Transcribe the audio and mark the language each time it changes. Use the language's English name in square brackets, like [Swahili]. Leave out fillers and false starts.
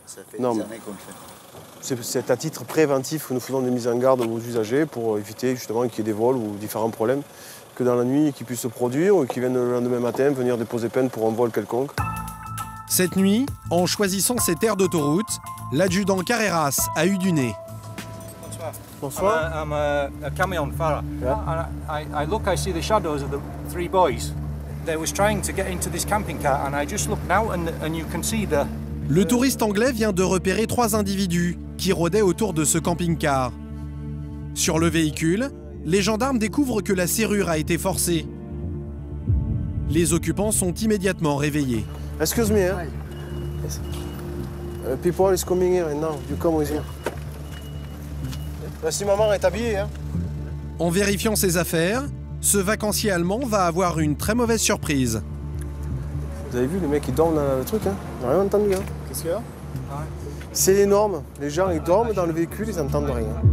[French] Ça fait des années qu'on le fait. C'est à titre préventif que nous faisons des mises en garde aux usagers pour éviter justement qu'il y ait des vols ou différents problèmes que dans la nuit qui puissent se produire ou qui viennent le lendemain matin venir déposer plainte pour un vol quelconque. Cette nuit, en choisissant cette aire d'autoroute, l'adjudant Carreras a eu du nez. Bonsoir. [English] I'm a camion farrer. Yeah. And I look, I see the shadows of the three boys. They was trying to get into this camping car and I just looked now and you can see the... [French] Le touriste anglais vient de repérer 3 individus qui rôdaient autour de ce camping-car. Sur le véhicule, les gendarmes découvrent que la serrure a été forcée. Les occupants sont immédiatement réveillés. [English] Excuse me, hein? People is coming here and now you come with me. [French] Là, si maman est habillée, hein? En vérifiant ses affaires, ce vacancier allemand va avoir une très mauvaise surprise. Vous avez vu, les mecs, ils dorment dans le truc, hein? On n'a rien entendu, hein? Qu'est-ce qu'il y a? C'est les normes. Les gens, ils dorment dans le véhicule, ils n'entendent rien.